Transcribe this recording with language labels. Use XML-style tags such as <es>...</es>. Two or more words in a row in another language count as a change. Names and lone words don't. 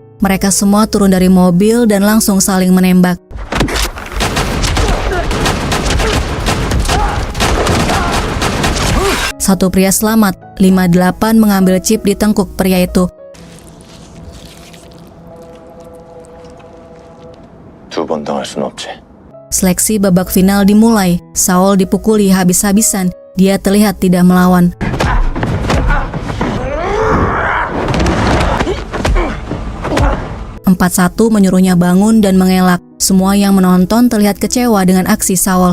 <id>Mereka semua turun dari mobil dan langsung saling menembak. Satu pria selamat, 58 mengambil chip di tengkuk pria itu.</id> <ko>두 번 당할 순 없지.</ko> <id>Seleksi babak final dimulai. Saul dipukuli habis-habisan. Dia terlihat tidak melawan. "4-1 menyuruhnya bangun dan mengelak. Semua yang menonton terlihat kecewa dengan aksi Saul.</id>